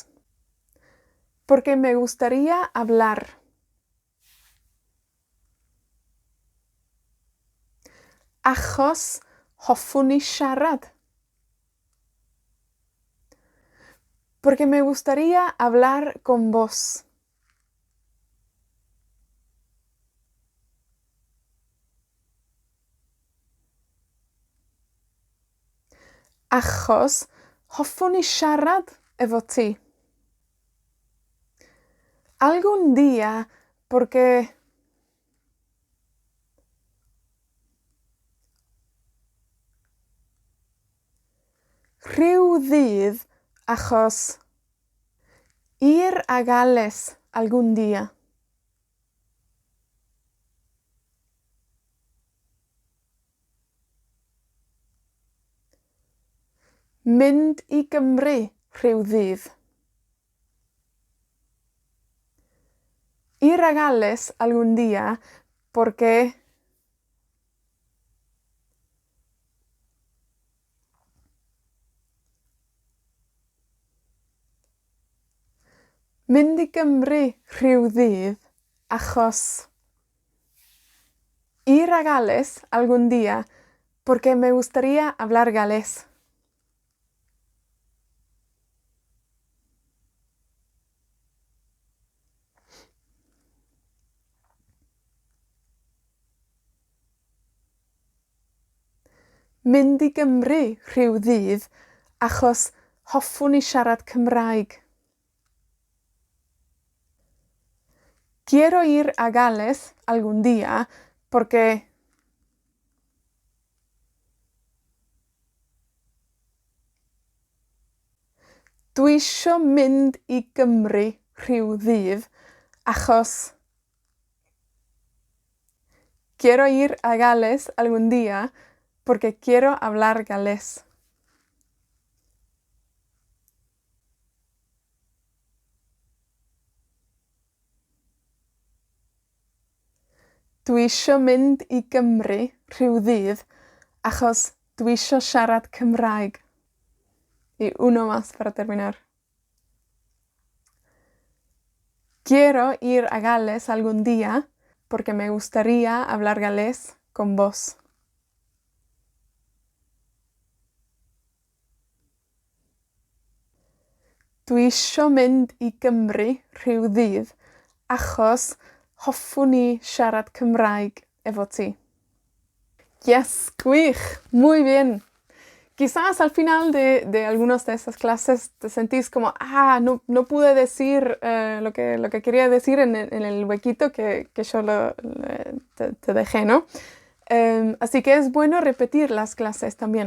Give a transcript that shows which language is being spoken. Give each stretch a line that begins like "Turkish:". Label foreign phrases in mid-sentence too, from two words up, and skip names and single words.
Spanish: Porque me gustaría hablar.
Welsh: Ajos hofuni sharad.
Spanish: Porque me gustaría hablar con vos.
Welsh: Achos hoffwn i siarad efo ti.
Spanish: Algún día, porque
Welsh: rhyw ddydd achos
Spanish: ir a Gales algún día.
Welsh: Mynd i Gymru rhyw ddydd.
Spanish: Ir a Gales algún día porque
Welsh: mynd i Gymru rhyw ddydd achos
Spanish: ir a Gales algún día porque me gustaría hablar galés.
Welsh: Mynd i Gymru rhyw ddydd achos hoffwn i siarad Cymraeg.
Spanish: Quiero ir a Gales algún día porque
Welsh: dwi isio mynd i Gymru rhyw ddydd achos
Spanish: quiero ir a Gales algún día porque quiero hablar galés.
Welsh: Dwi isio mynd i Gymru rhyw ddydd achos dwi isio siarad Cymraeg.
Spanish: Y uno más para terminar. Quiero ir a Gales algún día porque me gustaría hablar galés con vos.
Welsh: Dwi isio mynd i Gymru rhyw ddydd achos hoffwn i siarad Cymraeg efo ti. Yes, gwych,
Spanish: muy bien. Quizás al final de algunas de estas clases te sentís como, no pude decir lo que quería decir en el huequito que yo te dejé, ¿no? Así que es bueno repetir las clases también.